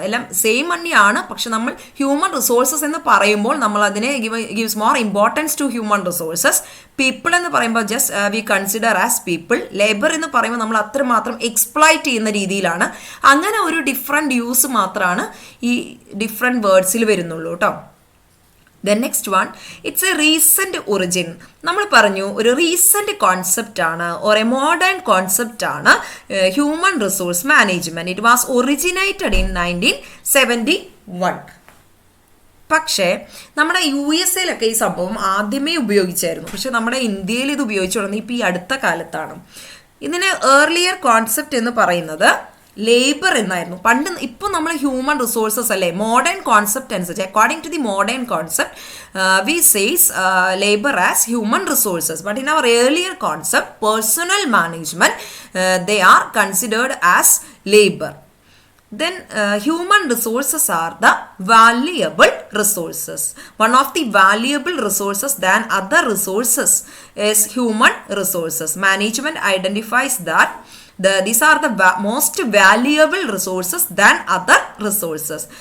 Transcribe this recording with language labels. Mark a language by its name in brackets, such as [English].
[Malayalam] എല്ലാം സെയിം തന്നെയാണ്, പക്ഷെ നമ്മൾ ഹ്യൂമൻ റിസോഴ്സസ് എന്ന് പറയുമ്പോൾ നമ്മൾ അതിനെ [English] Gives more importance to human resources. [Malayalam] People എന്ന് പറയുമ്പോൾ [English] Just we consider as people. [Malayalam] Labour എന്ന് പറയുമ്പോൾ നമ്മൾ അത്രമാത്രം എക്സ്പ്ലോയിറ്റ് ചെയ്യുന്ന രീതിയിലാണ്. അങ്ങനെ ഒരു ഡിഫറെൻറ്റ് യൂസ് മാത്രമാണ് ഈ ഡിഫറെൻറ്റ് വേർഡ്സിൽ വരുന്നുള്ളൂ കേട്ടോ. [English] The next one, it's a recent origin. [Malayalam] നമ്മൾ പറഞ്ഞു ഒരു റീസെൻറ്റ് കോൺസെപ്റ്റ് ആണ് ഓർ എ മോഡേൺ കോൺസെപ്റ്റ് ആണ് human resource management. [English] It was originated in 1971. [Malayalam] പക്ഷേ നമ്മുടെ USA ഈ സംഭവം ആദ്യമേ ഉപയോഗിച്ചായിരുന്നു. പക്ഷെ നമ്മുടെ ഇന്ത്യയിൽ ഇത് ഉപയോഗിച്ചു തുടങ്ങി ഇപ്പോൾ ഈ അടുത്ത കാലത്താണ്. ഇതിന് ഏർലിയർ കോൺസെപ്റ്റ് എന്ന് പറയുന്നത് ലേബർ എന്നായിരുന്നു പണ്ട്. ഇപ്പോൾ നമ്മൾ ഹ്യൂമൻ റിസോഴ്സസ് അല്ലേ, മോഡേൺ കോൺസെപ്റ്റ് അനുസരിച്ച് [English] According to the modern concept we says labour as human resources. But in our earlier concept personnel management they are considered as labour. Then human resources are the valuable resources. One of the valuable resources than other resources is human resources. Management identifies that these are the most valuable resources than other resources.